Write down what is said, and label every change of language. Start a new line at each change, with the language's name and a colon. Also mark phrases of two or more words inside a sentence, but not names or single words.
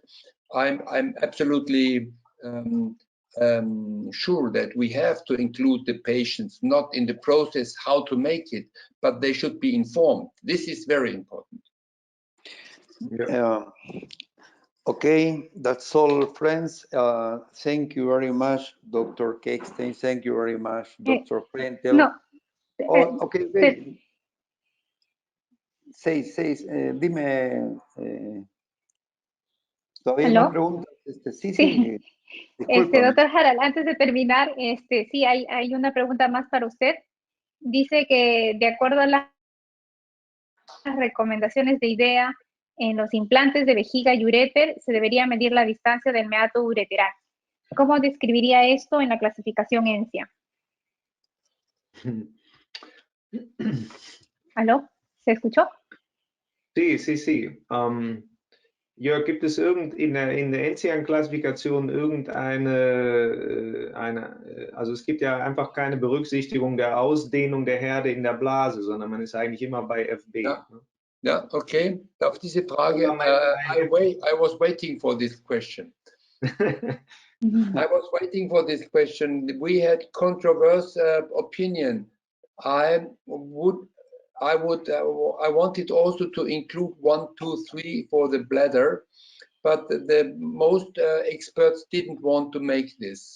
English: I'm absolutely sure that we have to include the patients, not in the process how to make it, but they should be informed. This is very important. Yeah. Okay, that's all, friends. Thank you very much, Dr. Keckstein. Thank you very much, Dr. Frentel. No. Oh, okay, wait.
Spanish: Dime. ¿Todavía ¿Aló? más preguntas? Sí, Sí. discúlpame. Doctor Harald, antes de terminar, sí, hay una pregunta más para usted. Dice que de acuerdo a las recomendaciones de IDEA, en los implantes de vejiga y uréter se debería medir la distancia del meato ureteral. ¿Cómo describiría esto en la clasificación ENSIA? ¿Aló? ¿Se escuchó? Sí.
German: Jörg, gibt es in der ENSIAN-Klassifikation also es gibt ja einfach keine Berücksichtigung der Ausdehnung der Herde in der Blase, sondern man ist eigentlich immer bei FB. Ja. Ja, okay. Auf diese Frage,
English: I was waiting for this question. I was waiting for this question. We had controversial opinion. I wanted also to include 1, 2, 3 for the bladder, but the most experts didn't want to make this.